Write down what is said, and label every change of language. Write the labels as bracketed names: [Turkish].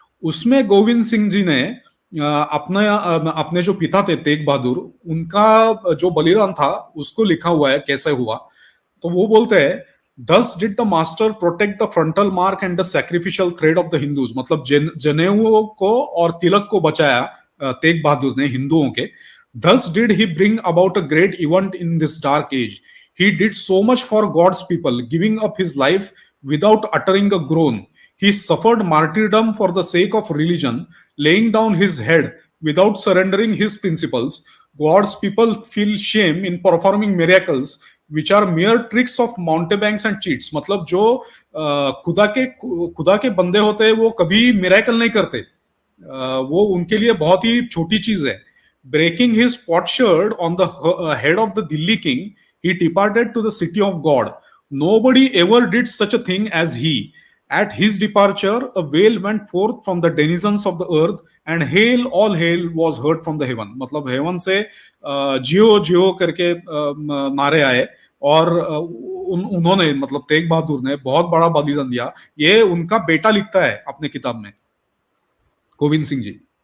[Hindi] उसमें गोविंद सिंह जी ने अपने जो पिता थे तेग बहादुर, उनका जो बलिदान था उसको लिखा हुआ है कैसे हुआ। [English] तो वो बोलते हैं, Thus did the master protect the frontal mark and the sacrificial thread of the Hindus, [Hindi] मतलब जनेऊ को और तिलक को बचाया तेग बहादुर ने हिंदुओं के। [English] Thus did he bring about a great event in this dark age. He did so much for God's people, giving up his life without uttering a groan. He suffered martyrdom for the sake of religion, laying down his head without surrendering his principles. God's people feel shame in performing miracles which are mere tricks of mountebanks and cheats. [Hindi] मतलब जो खुदा के बंदे होते हैं वो कभी miracle नहीं करते, वो उनके लिए बहुत ही छोटी चीज है। [English] breaking his potsherd on the head of the Delhi king, he departed to the city of God. Nobody ever did such a thing as he. At his departure, a wail went forth from the denizens of the earth, and hail, all hail was heard from the heaven. [Hindi] मतलब haven से जियो जियो करके नारे आए, और उन्होंने मतलब तेग बहादुर ने बहुत बड़ा बलिदान दिया। ये उनका बेटा लिखता है अपने किताब में, गोविंद सिंह जी।